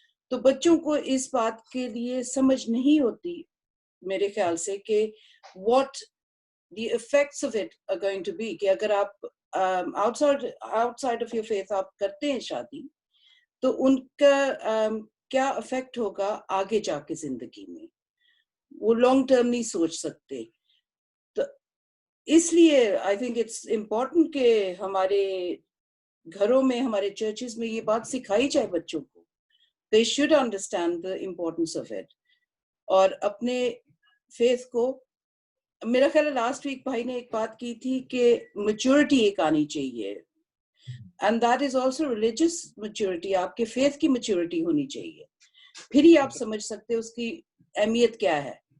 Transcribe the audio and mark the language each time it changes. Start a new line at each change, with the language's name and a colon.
Urdu: تو بچوں کو اس بات کے لیے سمجھ نہیں ہوتی میرے خیال سے کہ
English: what the effects of it are going to be,
Urdu: کہ اگر آپ
English: outside of your faith
Urdu: آپ کرتے ہیں شادی تو ان کا کیا افیکٹ ہوگا آگے جا کے زندگی میں, وہ لانگ ٹرم نہیں سوچ سکتے. تو اس لیے
English: I think it's important
Urdu: کہ ہمارے گھروں میں, ہمارے چرچز میں یہ بات سکھائی جائے بچوں کو.
English: they should understand the importance of it.
Urdu: اور اپنے فیتھ کو, میرا خیال ہے لاسٹ ویک بھائی نے ایک بات کی تھی کہ میچورٹی ایک آنی چاہیے,
English: and that is also religious maturity.
Urdu: آپ کے فیتھ کی میچورٹی ہونی چاہیے, پھر ہی آپ سمجھ سکتے اس کی اہمیت کیا ہے.